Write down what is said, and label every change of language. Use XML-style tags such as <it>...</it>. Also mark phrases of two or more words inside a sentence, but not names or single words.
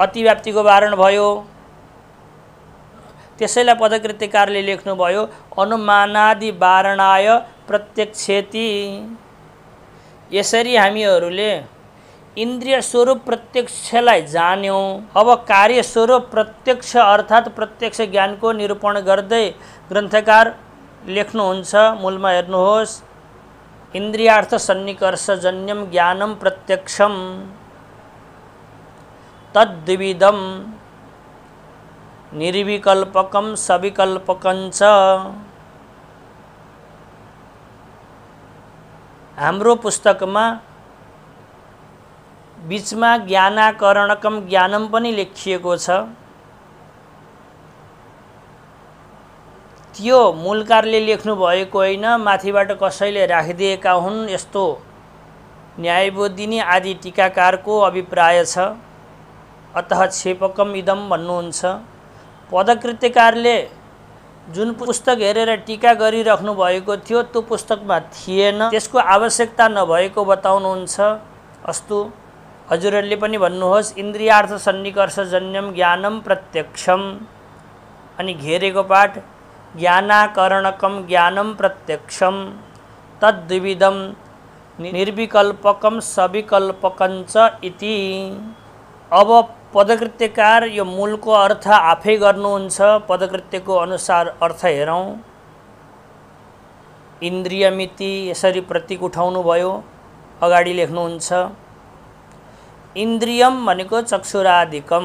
<ne>अतिव्याप्तिको वारण भयो। त्यसैलाई पदकृत्यकारले लेख्नुभयो</ne> <sa>अनुमानादि वारणाय प्रत्यक्षेति।</sa> <ne>यसरी हामीहरूले इन्द्रिय स्वरूप प्रत्यक्षलाई जान्यौँ। अब कार्य स्वरूप प्रत्यक्ष अर्थात् प्रत्यक्ष ज्ञानको निरूपण गर्दै ग्रन्थकार लेख्नुहुन्छ। मूलमा हेर्नुहोस्,</ne> <sa>इन्द्रियार्थ सन्निकर्षजन्यम ज्ञानम प्रत्यक्षम तद्विविधम निर्विकल्पकम सविकल्पकञ्च।</sa> <ne>हाम्रो पुस्तकमा बीचमा</ne> <sa>ज्ञानाकरणकम ज्ञानम</sa> <ne>पनि लेखिएको छ। त्यो मूलकारले लेख्नु भएको होइन, माथिबाट कसैले राखिदिएका हुन्, यस्तो न्यायबोधिनी आदि टीकाकारको अभिप्राय छ। अतः</ne> <sa>क्षेपकम इदम</sa> <ne>भन्नुहुन्छ। पदकृत्यकारले जुन पुस्तक हेरेर टीका गरिराख्नु भएको थियो त्यो पुस्तकमा थिएन, त्यसको आवश्यकता नभएको बताउनुहुन्छ। अस्तु, हजुरहरूले पनि भन्नुहोस्</ne> <sa>इन्द्रियार्थ सन्निकर्षजन्यम ज्ञानम प्रत्यक्षम,</sa> <ne>अनि घेरेको पाठ</ne> <sa>ज्ञानाकरणकम ज्ञानम प्रत्यक्षम तद्विविधम निर्विकल्पकम सविकल्पकञ्च इति।</sa> <ne>अब पदकृत्यकार यो मूलको अर्थ आफै गर्नुहुन्छ। पदकृत्यको अनुसार अर्थ हेरौँ। इन्द्रियमिति यसरी प्रतीक उठाउनु भयो, अगाडि लेख्नुहुन्छ इन्द्रियम भनेको चक्षुरादिकम।</ne>